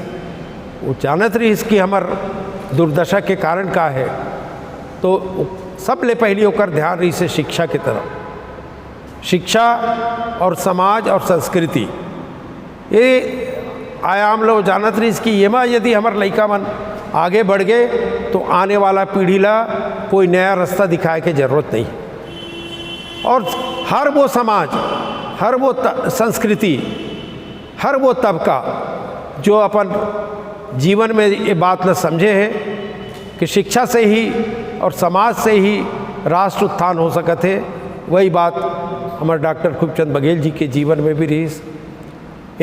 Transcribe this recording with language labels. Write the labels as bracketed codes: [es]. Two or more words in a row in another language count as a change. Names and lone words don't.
[hne] वो जानत रहीस कि हमार दुर्दशा के कारण का है, तो सब ले पहले ओकर ध्यान रही से शिक्षा की तरफ। शिक्षा और समाज और संस्कृति ये आयाम लो जानत रहीस कि ये में यदि हमार लइका मन आगे बढ़ गए तो आने वाला पीढ़ी ला कोई नया रास्ता दिखाए के जरूरत नहीं। और हर वो समाज, हर वो संस्कृति, हर वो तबका जो अपन जीवन में ये बात न समझे है कि शिक्षा से ही और समाज से ही राष्ट्र उत्थान हो सकत है, वही बात हमारे डॉक्टर खूबचंद बघेल जी के जीवन में भी रही।